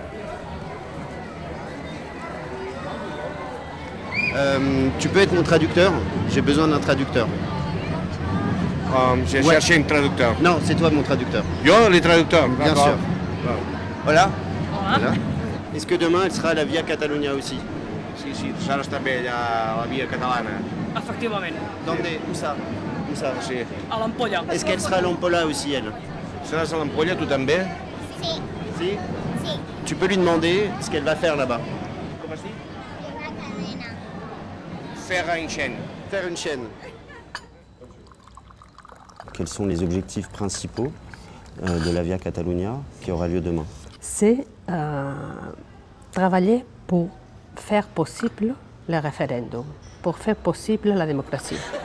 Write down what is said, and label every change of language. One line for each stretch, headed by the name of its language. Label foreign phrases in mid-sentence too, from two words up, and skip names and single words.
French: Tu peux être mon traducteur? J'ai besoin d'un traducteur. J'ai cherché un traducteur. Non, c'est toi mon traducteur. Yo, le traducteur. Bien sûr. Voilà. Voilà. Est-ce que demain elle sera à la Via Catalunya aussi?
Catalan: Sí, Sara també a la via catalana. Efectivament.
French: Où ça?
Catalan: Sí. A l'Ampolla.
French: Est-ce qu'elle sera à l'Ampolla aussi, elle?
Catalan: Seràs a l'Ampolla, tu també? Si? Sí.
French: Tu peux lui demander ce qu'elle va faire là-bas. Comment ça dit? Faire une chaîne. Faire une chaîne. Quels sont les objectifs principaux de la Via Catalunya qui aura lieu demain? C'est travailler pour faire possible le référendum, pour faire possible la démocratie.